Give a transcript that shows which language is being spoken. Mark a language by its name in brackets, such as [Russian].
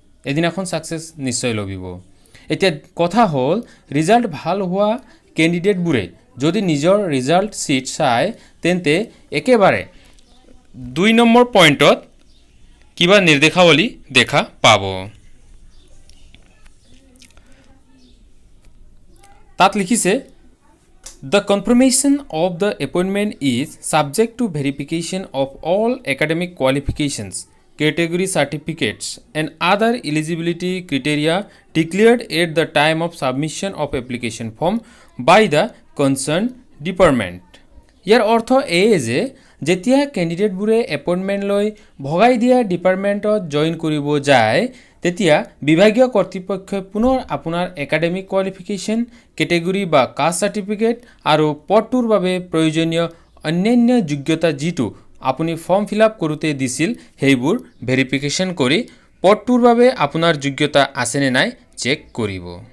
[Assamese] এদিনাখন ছাকচেছ নিশ্চয় লভিব। এতিয়া কথা হ'ল, ৰিজাল্ট ভাল হোৱা কেণ্ডিডেটবোৰে যদি নিজৰ ৰিজাল্ট শ্বীট চায় তেন্তে একেবাৰে 2 নম্বৰ পইণ্টত কিবা নিৰ্দেশাৱলী দেখা পাব। তাত লিখিছে, [English] The confirmation of the appointment is subject to verification of all academic qualifications, category certificates and other eligibility criteria declared at the time of submission of application form by the concerned department. [Assamese] ইয়াৰ অৰ্থ এই যে যেতিয়া কেণ্ডিডেটবোৰে appointment লৈ ভগাই দিয়া ডিপাৰ্টমেণ্টত join কৰিব যায় তেতিয়া বিভাগীয় কৰ্তৃপক্ষই পুনৰ আপোনাৰ একাডেমিক কোৱালিফিকেশ্যন, কেটেগৰী বা কাষ্ট চাৰ্টিফিকেট আৰু পদটোৰ বাবে প্ৰয়োজনীয় অন্যান্য যোগ্যতা যিটো আপুনি ফৰ্ম ফিল আপ কৰোঁতে দিছিল সেইবোৰ ভেৰিফিকেশ্যন কৰি পদটোৰ বাবে আপোনাৰ যোগ্যতা আছেনে নাই চেক কৰিব।